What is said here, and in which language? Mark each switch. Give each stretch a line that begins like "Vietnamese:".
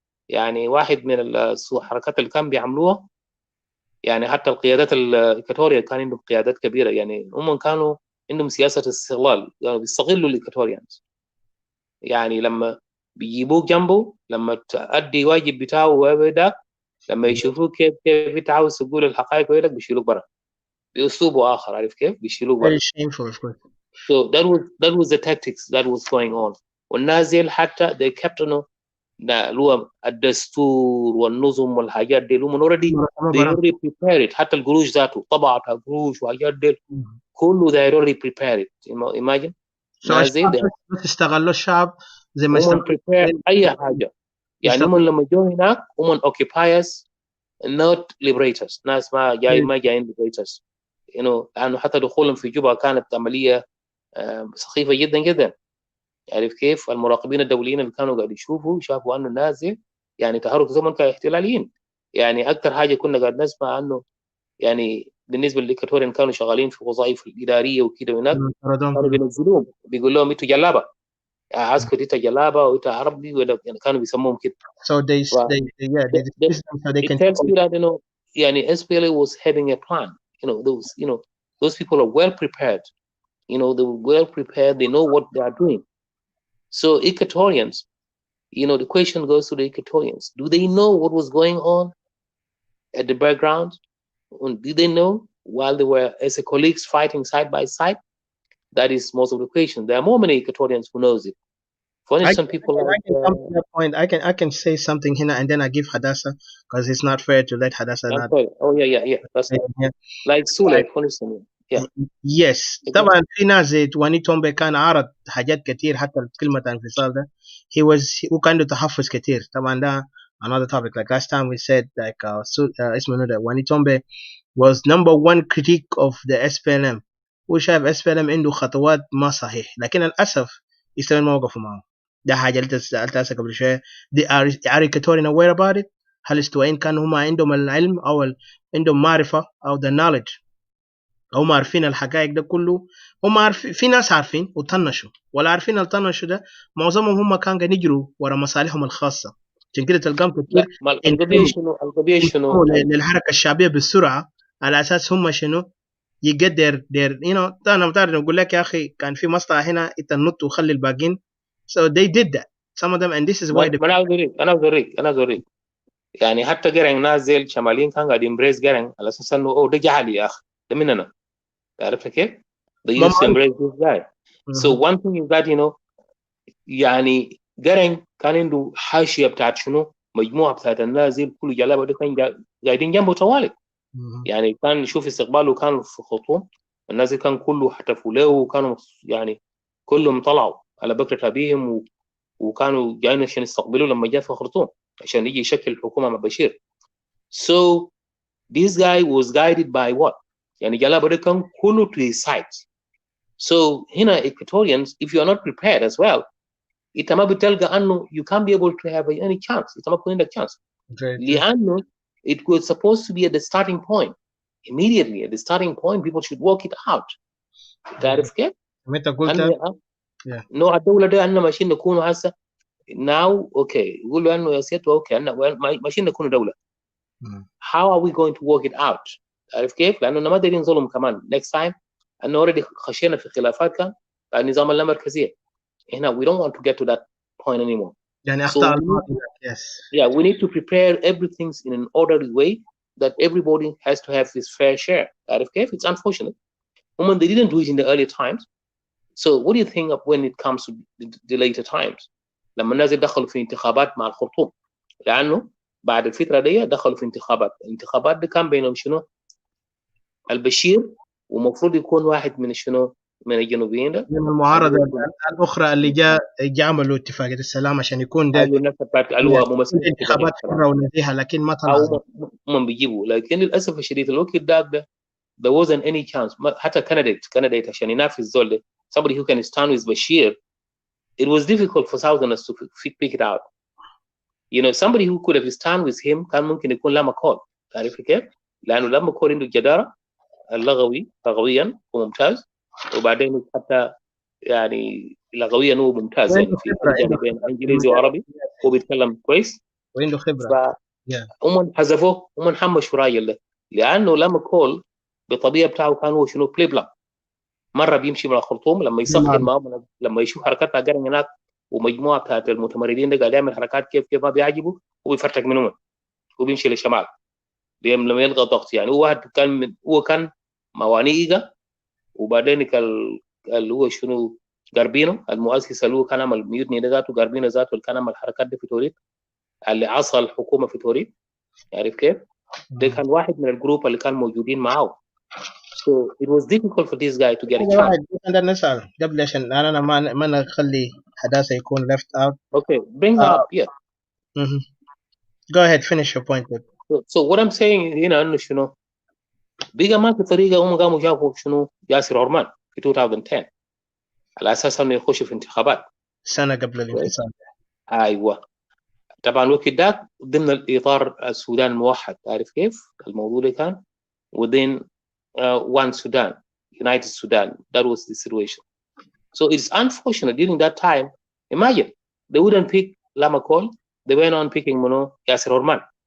Arabic: يعني واحد من الحركات اللي كان بيعملوها، يعني حتى القيادات الإكواتوريا كان عندهم قيادات كبيرة، يعني هم كانوا عندهم سياسة استغلال، يعني بيستغلوا الإكواتوريانز. يعني لما بيجيبوك جنبه لما تأدي واجب بتاعه وده، لما يشوفوك كيف انت عاوز تقول الحقائق ويدك بيشيلوك برا بأسلوبه آخر، عارف كيف بيشيلوك برا.
English: So that was the tactics that was going on.
Arabic: والناس دي حتى
English: they kept
Arabic: اللي هو الدستور والنظم والحاجات دي هم
English: already they already prepare it.
Arabic: حتى القروش ذاته طبعت قروش وحاجات دي كله
English: they already prepare it.
Arabic: imagine ناس زي ده بس استغلوا الشعب زي ما هم prepare اي حاجه. يعني هم لما جو هناك هم
English: occupiers not liberators.
Arabic: ناس ما جايين liberators لانه حتى دخولهم في جوبا كانت عمليه سخيفه جدا جدا. عارف كيف؟ المراقبين الدوليين اللي كانوا قاعد شافوا انه الناس دي يعني تحرك زمن كاحتلاليين. يعني اكثر حاجه كنا قاعد نسمع عنه يعني بالنسبه للاكواتوريين كانوا شغالين في وظائف الاداريه وكده هناك كانوا بينزلوهم بيقول لهم انتوا جلابه عسكر انت جلابه وانت عربي يعني كانوا بيسموهم كده.
English: So they it tells you that يعني SPLA was having a plan. Those people are well prepared. They're well prepared. They know what they are doing. So Equatorians, the question goes to the Equatorians. Do they know what was going on at the background? Did they know while they were as a colleagues fighting side by side? That is most of the question. There are more many Equatorians who knows it. For instance, people like I can say something here and then I give Hadassah because it's not fair to let Hadassah not. Oh yeah. That's like Sule, for instance. Yeah.
Arabic: Yes. طبعا في ناس زي واني تومبي كان عرض حاجات كتير حتى كلمة انفصال ده وكان عنده تحفظ كتير. طبعا ده
English: another topic. Like last time we said like
Arabic: اسمه ده واني تومبي
English: was number one critique of the SPLM.
Arabic: وشايف SPLM عنده خطوات ما صحيح لكن للأسف يستوي موقفه معه. ده حاجة اللي سألتها قبل شوية.
English: They are Equatorian aware about it.
Arabic: هل استوائين كانوا هم عندهم العلم أو عندهم معرفة أو
English: the knowledge
Arabic: هم عارفين الحقائق ده كله. هم عارفين في ناس عارفين وطنشوا ولا عارفين الطنشوا ده معظمهم هم كانوا قاعدين يجروا ورا مصالحهم الخاصة. عشان كده تلقاهم كتير القضية شنو للحركة الشعبية بالسرعة على أساس هم شنو يقدر أنا بتعرف نقول لك يا أخي كان في مصلحة هنا أنت نط وخلي الباقين.
English: So they did that some of them and this is why
Arabic: أنا أوريك يعني حتى قرن ناس زي الشماليين كان قاعد يمبريز قرن على أساس إنه ده جهل يا أخي ده مننا. عرفت كيف؟
English: they used to embrace this guy. So one thing is that
Arabic: يعني قرن كان عنده حاشية بتاعت شنو مجموعة بتاعت الناس زي كل جلابة ده كان قاعدين جنبه طوالي. يعني كان يشوف استقباله كان في خرطوم الناس كان كله حتفوا له وكانوا يعني كلهم طلعوا على بكرة أبيهم وكانوا جايين عشان يستقبلوا لما جاء في خرطوم عشان يجي يشكل الحكومة مع بشير.
English: So this guy was guided by what؟
Arabic: يعني جلابة ده كان كله
English: to his side. So هنا Equatorians if you are not prepared as well
Arabic: انت ما بتلقى انه
English: you can't be able to have any chance.
Arabic: انت ما بيكون عندك
English: chance لانه it was supposed to be at the starting point. Immediately at the starting point people should work it out.
Arabic: تعرف كيف؟ متى قلت نوع الدولة ده أننا ماشيين نكونوا هسه
English: now okay
Arabic: يقولوا أنه يا سيادة اوكي أننا ماشيين نكونوا دولة.
English: How are we going to work it out؟
Arabic: تعرف كيف؟ لأنه ما دايرين ظلم كمان
English: next time
Arabic: أنه already خشينا في خلافات كان بعد نظام اللامركزية.
English: هنا we don't want to get to that point anymore.
Arabic: يعني
English: so we need to prepare everything in an orderly way that everybody has to have his fair share.
Arabic: تعرف كيف؟
English: It's unfortunate. They didn't do it in the earlier times. So what do you think of when it comes to the later times؟
Arabic: لما الناس دخلوا في انتخابات مع الخرطوم لأنه بعد الفترة دي دخلوا في الانتخابات دي كان بينهم شنو؟ البشير ومفروض يكون واحد من شنو؟ من الجنوبيين ده من المعارضة الأخرى اللي عملوا اتفاقية السلام عشان يكون ده ممثل انتخابات حرة ونزيهة لكن ما طلع هم بيجيبوا. لكن للأسف الشديد الوقت ده
English: there wasn't any chance. حتى candidate
Arabic: عشان ينافس زول ده
English: somebody who can stand with Bashir it was difficult for Southerners to pick it out. Somebody who could have stand with him
Arabic: كان ممكن يكون
English: لما كول.
Arabic: تعرف كيف؟ لأنه لما كول عنده الجدارة لغويا وممتاز وبعدين حتى يعني لغويا هو ممتاز يعني في بين انجليزي وعربي هو بيتكلم كويس وعنده خبره. هم حذفوه هم حمشوا راجل ده لانه لما كول بالطبيعه بتاعه كان هو شنو بلاي بلاك مره بيمشي مع الخرطوم لما يسخن معهم لما يشوف حركات قرن هناك ومجموعه بتاعت المتمردين ده قاعد يعمل حركات كيف ما بيعجبه وبيفرتك منهم وبيمشي للشمال لما يلغى ضغط. يعني هو كان موانئه وبعدين اللي هو شنو غاربينو المؤسس له كان عمل ميوتني ده ذاته، غاربينو ذاته اللي كان عمل الحركات دي في توريد، اللي عصى الحكومه في توريد، عارف كيف؟ ده كان واحد من الجروب اللي كان موجودين معاه.
English: So it was difficult for this guy to get a
Arabic: كده
English: chance.
Arabic: واحد نقدر نسأل قبل عشان أنا ما نخلي حداثة يكون left out.
English: Okay, bring Uh, up, yeah. mhm. Go ahead, finish your point. So what I'm saying
Arabic: هنا انه شنو؟ بقى ما في طريقه هم قاموا جابوا شنو؟ ياسر عرمان في 2010 على اساس انه يخش في انتخابات. سنة قبل الانفصال. ايوه. طبعا الوقت ذاك ضمن الاطار السودان الموحد، تعرف كيف؟ الموضوع اللي كان
English: within one Sudan, United Sudan. That was the situation. So it's unfortunate during that time. Imagine they wouldn't pick Lama Col, they went on picking Yasser Orman.